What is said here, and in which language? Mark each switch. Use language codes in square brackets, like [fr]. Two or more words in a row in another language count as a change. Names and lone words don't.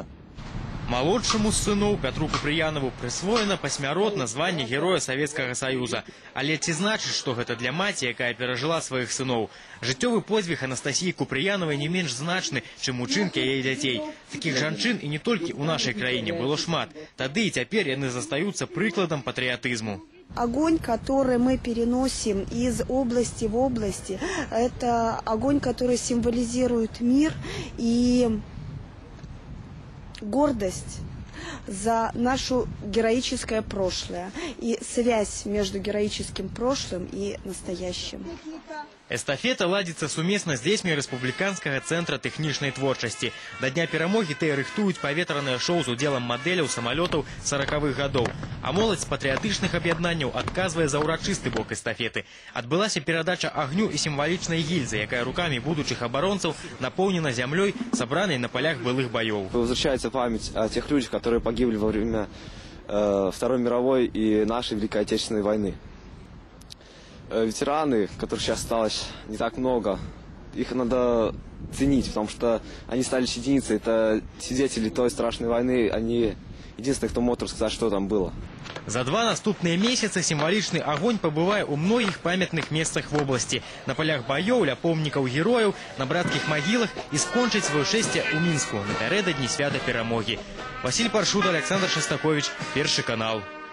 [be] Малодшаму з сыноў Пятру Купрыянову прысвоена пасмяротна званне Героя Савецкага Саюза. Але ці значыць, што гэта для маці, якая перажыла сваіх сыноў? Жыццёвы подзвіг Анастасіі Купрыяновай не менш значны, чым учынкі яе дзяцей. Такіх жанчын і не толькі ў нашай краіне было шмат. Тады і цяпер яны застаюцца прыкладам патрыятызму. [ru] Огонь, который мы переносим из области в область, это огонь, который символизирует мир и гордость за наше героическое прошлое и связь между героическим прошлым и настоящим. [be] Эстафета ладзіцца сумесна з дзецьмі Рэспубліканскага цэнтра тэхнічнай творчасці. Да дня перамогі тыя рыхтуюць паветранае шоу з удзелам мадэляў самалётаў 40-х гадоў. А моладзь з патрыятычных аб'яднанняў адказвае за ўрачысты бок эстафеты. Адбылася перадача агню і сімвалічнай гільзы, якая рукамі будучых абаронцаў напоўнена зямлёй, сабранай на полях былых баёў. [ru] Возвращается память о тех людях, которые погибли во время Второй мировой и нашей Великой Отечественной войны. Ветераны, которых сейчас осталось не так много, их надо ценить, потому что они стали единицей. Это свидетели той страшной войны, они единственные, кто может рассказать, что там было. [be] За 2 наступныя месяцы сімвалічны агонь пабывае ў многіх памятных месцах вобласці. На полях баёў, ля помнікаў герояў, на братскіх магілах і скончыць сваё шэсце ў Мінску напярэдадні свята перамогі. Васіль Паршут, Александр Шастакович, Першы канал.